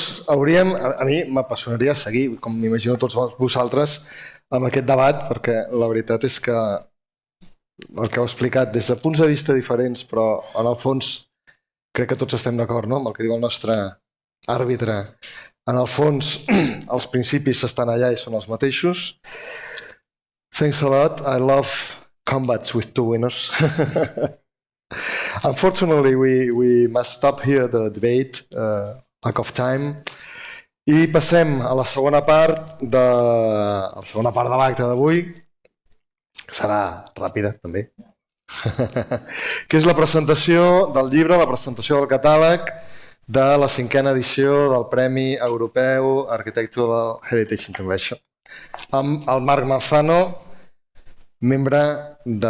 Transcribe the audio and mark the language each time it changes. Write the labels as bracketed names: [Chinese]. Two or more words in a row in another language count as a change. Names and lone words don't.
[Catalan] A mi m'apassionaria seguir, com m'imagino tots vosaltres, amb aquest debat, perquè la veritat és que el que heu explicat des de punts de vista diferents, però en el fons crec que tots estem d'acord, no?, amb el que diu el nostre àrbitre. En el fons, els principis estan allà i són els mateixos. [English] Thanks a lot. I love combats with two winners. Unfortunately, we must stop here the debate, lack of time. [Catalan] I passem a la segona part de l'acte d'avui, que serà ràpida també, que és la presentació del llibre, la presentació del catàleg de la 5a edició del Premi Europeu Architectural Heritage International, amb el Marc Marzano, membre de...